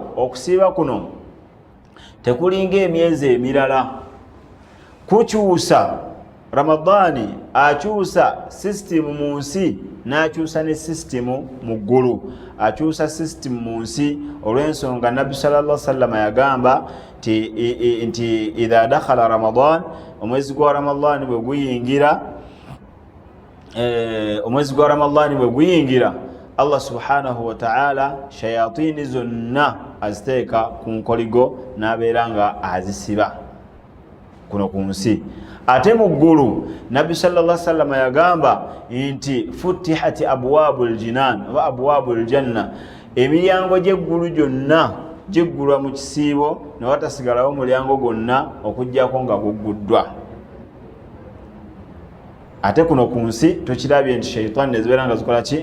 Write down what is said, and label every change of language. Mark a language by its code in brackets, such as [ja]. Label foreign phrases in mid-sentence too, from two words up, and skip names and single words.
[lg] Okusiiba kuno tekulinga emyezi emirala, kukyusa Ramadani akyusa system mu nsi n'akyusa ne system mu ggulu, akyusa system mu nsi. Olw'ensonga Nabbi [ar] صلى الله عليه وسلم [lg] yagamba nti [ar] إذا دخل رمضان, [lg] omwezi gwa Ramadani bwe guyingira, Allah [ar] سبحانه وتعالى [lg] shayatini zonna aziteeka ku nkoligo n'abeera nga azisiba kuno ku nsi. Ate mu ggulu Nabbi [ar] صلى الله عليه وسلم [lg] yagamba nti [ar] فتحت أبواب الجنان وأبواب الجنة, [lg] emiryango gy'eggulu gyonna giggulwa mu kisiibo ne watasigalawo mulyango gwonna okuggyako nga gugguddwa. Ate kuno ku nsi tukirabye nti shaytan nezibeera nga zikola ki?